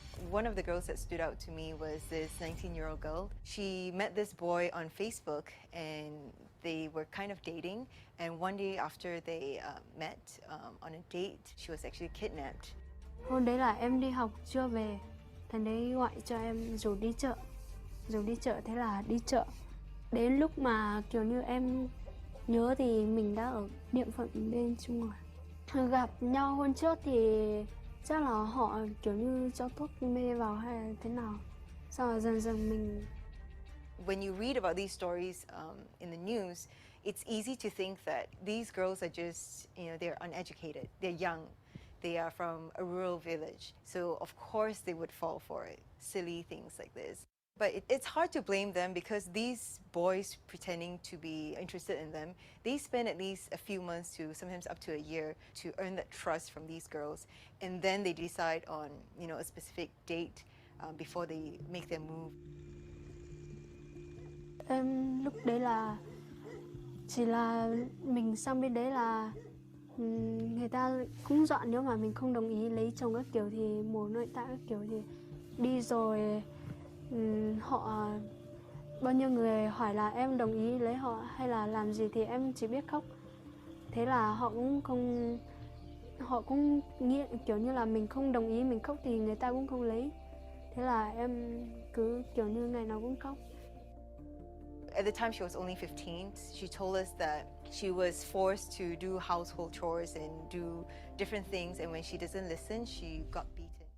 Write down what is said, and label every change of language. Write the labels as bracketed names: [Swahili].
[English] One of the girls that stood out to me was this 19-year-old girl. She met this boy on Facebook and they were kind of dating. And one day after they met on a date, she was actually kidnapped. [Vietnamese] Hôm đấy là em đi học chưa về, thằng đấy gọi cho em rủ đi chợ. Thế là đi chợ. Đến lúc mà kiểu như em nhớ thì mình đã ở địa phận bên Trung rồi. Gặp nhau hôm trước thì chắc là họ kiểu như cho thuốc mê vào hay là thế nào. Sau rồi dần dần mình. [English] When you read about these stories in the news, it's easy to think that these girls are just, they're uneducated, they're young, they are from a rural village. So of course they would fall for it, silly things like this. But it's hard to blame them because these boys pretending to be interested in them, they spend at least a few months to sometimes up to a year to earn that trust from these girls. And then they decide on, a specific date before they make their move. [Vietnamese] Em lúc đấy là chỉ là mình sang bên đấy là người ta cũng dọn, nếu mà mình không đồng ý lấy chồng các kiểu thì mổ nội tạng các kiểu thì đi rồi. Họ bao nhiêu người hỏi là em đồng ý lấy họ hay là làm gì thì em chỉ biết khóc. Thế là họ cũng không họ cũng nghĩ kiểu như là mình không đồng ý, mình khóc thì người ta cũng không lấy. Thế là em cứ kiểu như ngày nào cũng khóc. [English] At the time she was only 15, she told us that she was forced to do household chores and do different things, and when she doesn't listen, she got beaten.